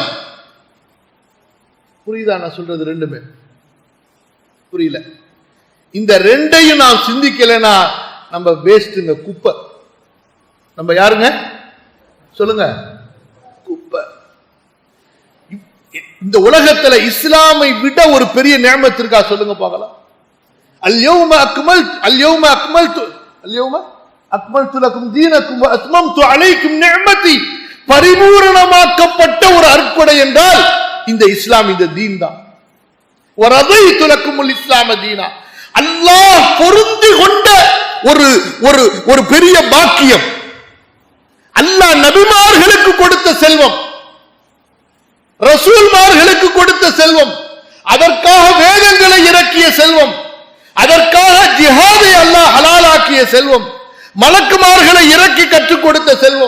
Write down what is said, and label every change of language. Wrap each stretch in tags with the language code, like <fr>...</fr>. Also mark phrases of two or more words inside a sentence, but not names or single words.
<ta>புரியுதா நான் சொல்றது? ரெண்டுமே புரியல. இந்த ரெண்டையும் நான் சிந்திக்கலனா நம்ம வேஸ்ட்ங்க, குப்பை. நம்ம யாருங்க சொல்லுங்க? குப்பை. இந்த உலகத்துல இஸ்லாமை விட ஒரு பெரிய நியமத் இருக்கா? சொல்லுங்க பார்க்கலாம்.</ta> <ar>اليوم أكملت لكم دينكم وأتممت عليكم نعمتي.</ar> <ta>பரிபூரணமாக்கப்பட்ட ஒரு அருட்கொடை என்றால் இந்த இஸ்லாம், இந்த தீன் தான்.</ta> <ar>وَرَضَيْتُ لَكُمُ الْإِسْلَامَ دِينًا.</ar> <ta>அல்லாஹ் பொருந்தி கொண்ட ஒரு பெரிய பாக்கியம். அல்லாஹ் நபிமார்களுக்கு கொடுத்த செல்வம், ரசூல்மார்களுக்கு கொடுத்த செல்வம், அதற்காக வேதங்களை இறக்கிய செல்வம், அதற்காக ஜிஹாதை அல்லாஹ் ஹலாலாக்கிய செல்வம், மலக்குமார்களை இறக்கி கற்றுக் கொடுத்த செல்வம்.</ta>